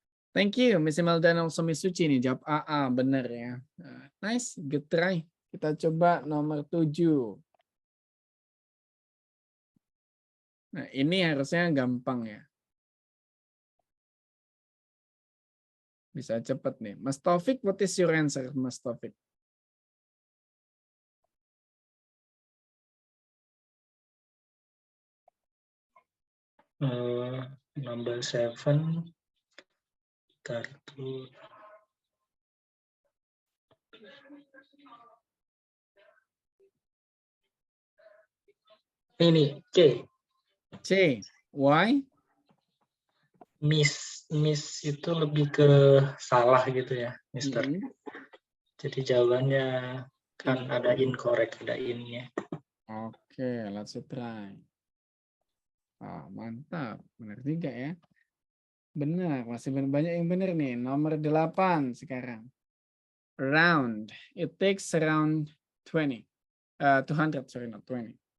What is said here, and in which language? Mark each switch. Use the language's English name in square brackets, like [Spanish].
[English] Thank you, [Indonesian] Miss Imelda dan also Miss Suci nih jawab AA, benar ya. [English] Nice, good try. [Indonesian] Kita coba nomor 7. Nah, ini harusnya gampang ya. Bisa cepat nih. [English] Mas Taufik, what is your answer, Mas Taufik? Number 7. Kartu. [Indonesian] Ini C. [English] C. Why? [Indonesian] Miss itu lebih ke salah gitu ya, Mister. Jadi jawabannya kan ada incorrect, ada in-nya. Oke, [English] let's try. [Indonesian] Mantap, benar juga ya. Benar, masih banyak yang benar nih. Nomor 8 sekarang. Round. [English] It takes around 200, sorry, not 20.